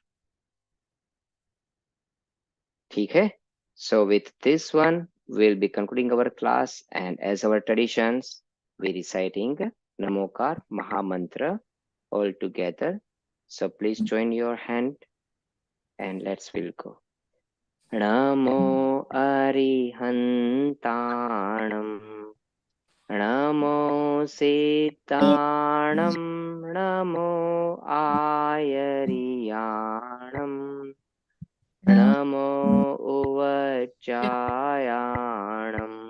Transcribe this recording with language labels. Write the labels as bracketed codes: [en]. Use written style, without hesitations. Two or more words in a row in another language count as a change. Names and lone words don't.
[en] Okay? So with this one, we'll be concluding our class, and as our traditions, we reciting Namokar Mahamantra all together. So please join your hand and we'll go. [pra] Namo Arihantanam. Namo Sitanam. Namo Ayariyanam. Namo Uvachayanam.